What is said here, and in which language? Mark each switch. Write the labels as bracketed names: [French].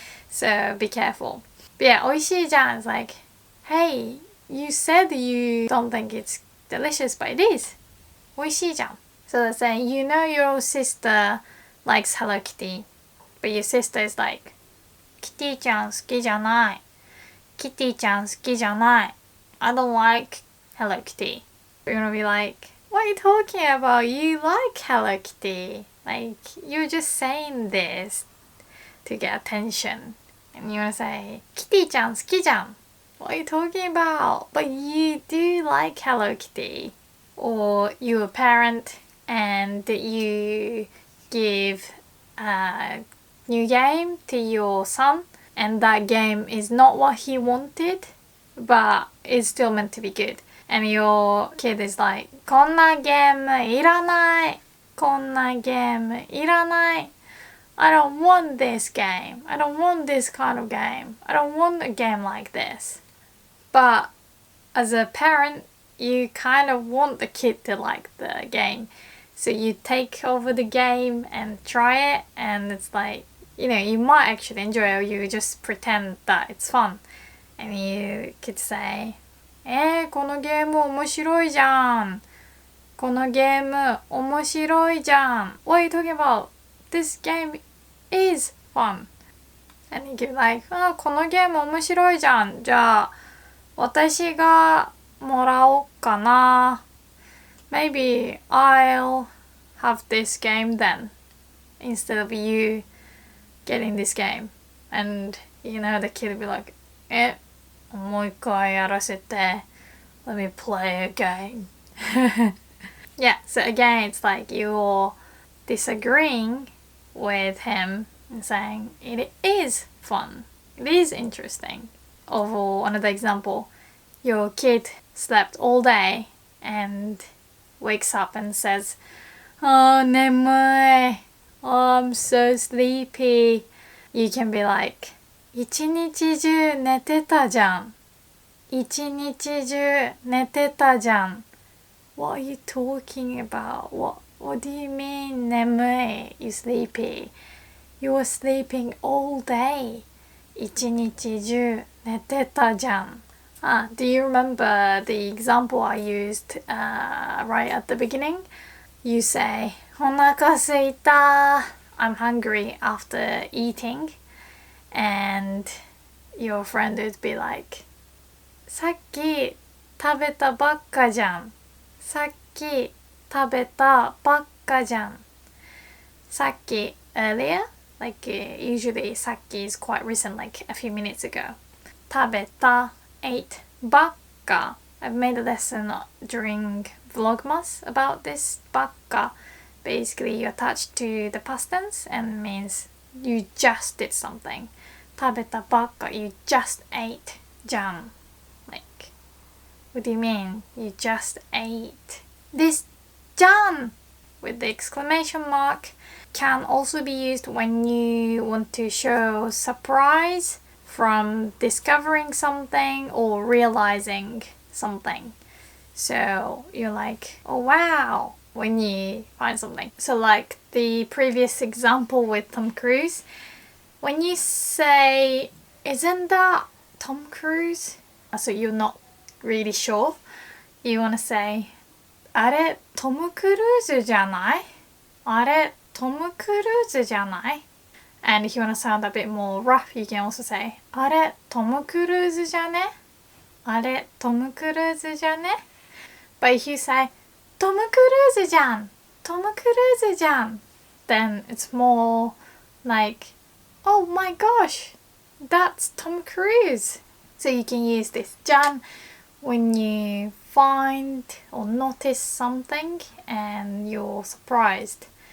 [English] So be careful. But yeah, [Japanese] おいしいじゃん [English] is like, hey, you said you don't think it's delicious, but it is. [Japanese] おいしいじゃん. [English] So let's say you know your sister likes Hello Kitty, but your sister is like, [Japanese] キティちゃん好きじゃない。キティちゃん好きじゃない。 [English] I don't like Hello Kitty. You're gonna be like, what are you talking about? You like Hello Kitty. Like, you're just saying this to get attention. And you wanna say, [Japanese] キティちゃん好きじゃん. [English] What are you talking about? But you do like Hello Kitty. Or you're a parent and you give a new game to your son and that game is not what he wanted, but it's still meant to be good. And your kid is like, [Japanese] こんなゲームいらない。こんなゲームいらない。 [English] I don't want this game. I don't want this kind of game. I don't want a game like this. But as a parent, you kind of want the kid to like the game. So you take over the game and try it and it's like, you know, you might actually enjoy it or you just pretend that it's fun. And you could say, [Japanese] このゲーム面白いじゃん。このゲーム面白いじゃん. [English] What are you talking about? This game is fun. And you give like, [Japanese] このゲーム面白いじゃん. じゃあ、私がもらおうかな. [English] Maybe I'll have this game then, instead of you getting this game. And, you know, the kid will be like, [Japanese] もう一回やらせて. [English] Let me play a game. Yeah, so again, it's like you're disagreeing with him and saying it is fun. It is interesting. Or another example, your kid slept all day and wakes up and says, oh, [Japanese] 眠い. [English] Oh, I'm so sleepy. You can be like, [Japanese] 一日中寝てたじゃん. 一日中寝てたじゃん. [English] What are you talking about? What do you mean [Japanese] 眠い? [English] You sleepy. You were sleeping all day. [Japanese] 一日中寝てたじゃん. [English] Do you remember the example I used right at the beginning? You say, [Japanese] お腹すいた. [English] I'm hungry after eating. And your friend would be like, [Japanese] さっき食べたばっかじゃん. さっき食べたばっかじゃん. [English] さっき earlier, like usually さっき is quite recent, like a few minutes ago. [Japanese] 食べた [English] ate [Japanese] ばっか. [English] I've made a lesson during Vlogmas about this ばっか. Basically you attach to the past tense and means you just did something. [Japanese] 食べたばっか, [English] you just ate じゃん. Like, what do you mean? You just ate. This じゃん with the exclamation mark can also be used when you want to show surprise from discovering something or realizing something. So you're like, oh wow, when you find something. So like the previous example with Tom Cruise, when you say, isn't that Tom Cruise? So you're not really short, you want to say [Japanese] あれトム・クルーズじゃない? あれトム・クルーズじゃない? [English] And if you want to sound a bit more rough, you can also say [Japanese] あれトム・クルーズじゃね? あれトム・クルーズじゃね? [English] But if you say [Japanese] トム・クルーズじゃんトム・クルーズじゃん [English] then it's more like oh my gosh, that's Tom Cruise. So you can use this じゃん when you find or notice something and you're surprised.